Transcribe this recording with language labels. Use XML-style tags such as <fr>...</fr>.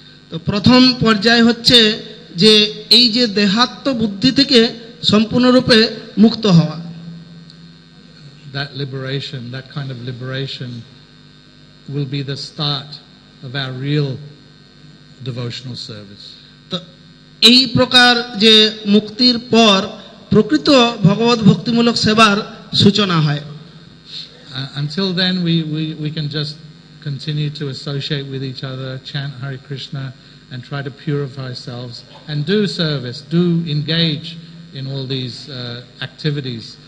<bn>তো প্রথম পর্যায় হচ্ছে যে এই যে দেহাত্ম বুদ্ধি থেকে সম্পূর্ণরূপে মুক্ত হওয়া।</bn> <en>That liberation, that kind of liberation will be the start of our real devotional service.</en> <bn>তো এই প্রকার যে মুক্তির পর প্রকৃত ভগবত ভক্তিমূলক সেবার সূচনা হয়।</bn> <en>Until then we can just continue to associate with each other, chant Hare Krishna and try to purify ourselves and do service, do engage in all these activities.</en>